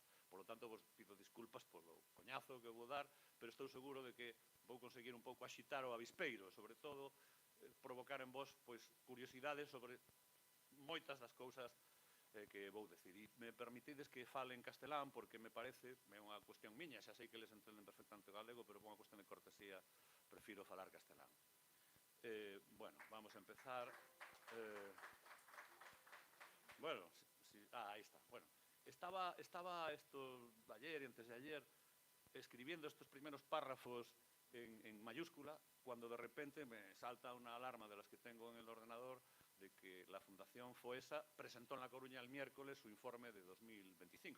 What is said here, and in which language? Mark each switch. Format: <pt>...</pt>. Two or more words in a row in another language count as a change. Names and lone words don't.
<es>Por lo tanto,</es> <gl>vos pido disculpas polo coñazo que vou dar, pero estou seguro de que vou conseguir un pouco axitar o avispeiro, sobre todo provocar en vos curiosidades sobre moitas das cousas que vou decir. E me permitides que fale en castelán, porque me parece, é unha cuestión miña, xa sei que les entenden perfectamente galego, pero por unha cuestión de cortesía prefiro falar castelán.</gl> <es>Bueno, vamos a empezar. Bueno, ahí está. Bueno, estaba esto ayer y antes de ayer escribiendo estos primeros párrafos en mayúscula, cuando de repente me salta una alarma de las que tengo en el ordenador de que la Fundación FOESA presentó en La Coruña el miércoles su informe de 2025.</es>